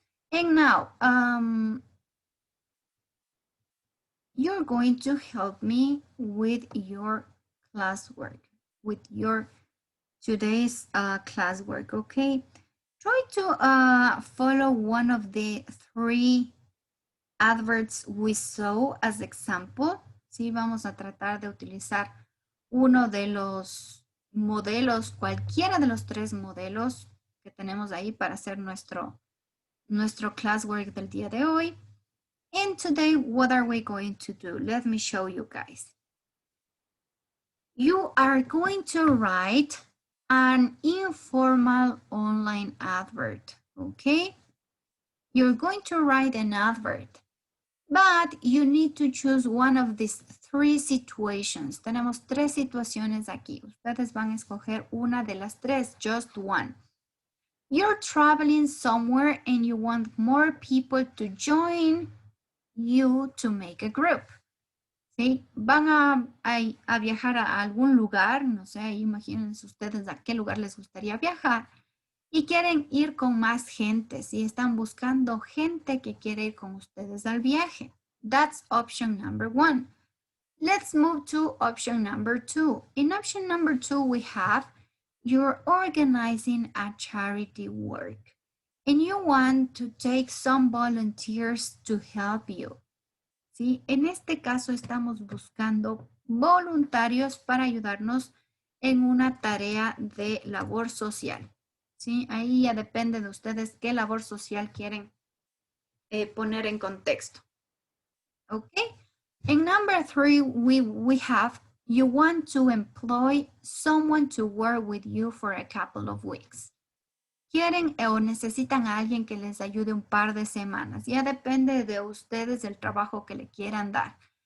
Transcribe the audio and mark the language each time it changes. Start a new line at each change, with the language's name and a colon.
English: And now, you're going to help me with your classwork, with your today's classwork, okay? Try to follow one of the 3 adverts we saw as example.
Spanish: Sí, vamos a tratar de utilizar uno de los modelos, cualquiera de los 3 modelos que tenemos ahí para hacer nuestro classwork del día de hoy.
English: And today, what are we going to do? Let me show you guys. You are going to write an informal online advert, okay? You're going to write an advert, but you need to choose one of these 3 situations.
Spanish: Tenemos 3 situaciones aquí. Ustedes van a escoger una de las 3,
English: just one. You're traveling somewhere and you want more people to join you to make a group.
Spanish: ¿Sí? Van a viajar a algún lugar, no sé, imagínense ustedes a qué lugar les gustaría viajar y quieren ir con más gente, ¿sí? Están buscando gente que quiere ir con ustedes al viaje.
English: That's option number 1. Let's move to option number 2. In option number 2, we have you're organizing a charity work and you want to take some volunteers to help you.
Spanish: ¿Sí? En este caso estamos buscando voluntarios para ayudarnos en una tarea de labor social. ¿Sí? Ahí ya depende de ustedes qué labor social quieren poner en contexto.
English: Okay. In number 3, we have you want to employ someone to work with you for a couple of weeks.
Spanish: Quieren o necesitan a alguien que les ayude un par de semanas. Ya depende de ustedes el trabajo que le quieran dar.